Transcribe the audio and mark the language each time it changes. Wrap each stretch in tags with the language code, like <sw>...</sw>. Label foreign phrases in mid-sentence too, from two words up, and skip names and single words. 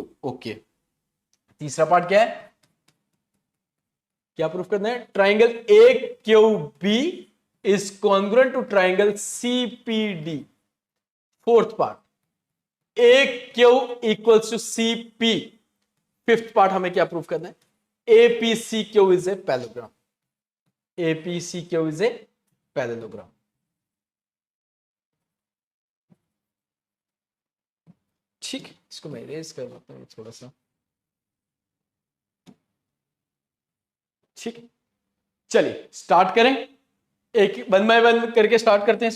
<hi>ओके, तीसरा पार्ट क्या है, क्या प्रूफ करना है,</hi> <en>triangle AQB is congruent to triangle CPD. fourth part AQ equals to CP. fifth part</en> <hi>हमें क्या प्रूफ करना है,</hi> <en>APCQ is a parallelogram, APCQ is a parallelogram।</en> <hi>ठीक, इसको मैं इरेज कर देता हूं थोड़ा सा। ठीक है, चलिए स्टार्ट करें, एक</hi> <en>1 by 1</en> <hi>करके स्टार्ट करते हैं इसको।</hi>